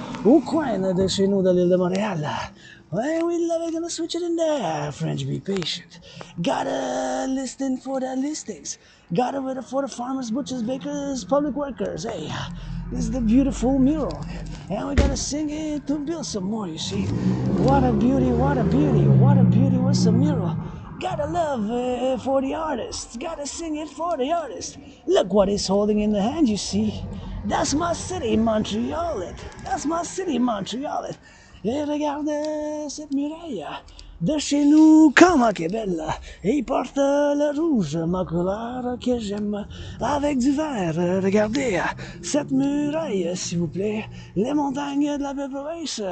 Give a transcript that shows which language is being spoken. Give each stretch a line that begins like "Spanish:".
French: Au coin de chez nous de l'île de Montréal.
English: Well, we love it, gonna switch it in there. French, be patient. Got a listing for the listings. Got it for the farmers, butchers, bakers, public workers. Hey, this is the beautiful mural. And we gotta sing it to build some more, you see. What a beauty, what a beauty, what a beauty, what's a mural. Gotta love it for the artist. Gotta sing it for the artist. Look what he's holding in the hand, you see. That's my city, Montreal. That's my city, Montreal.
French: Et regarde cette muraille de chez nous, comment qu'elle est belle. Et il porte le rouge, ma couleur que j'aime, avec du vert. Regardez cette muraille, s'il vous plaît. Les montagnes de la belle province.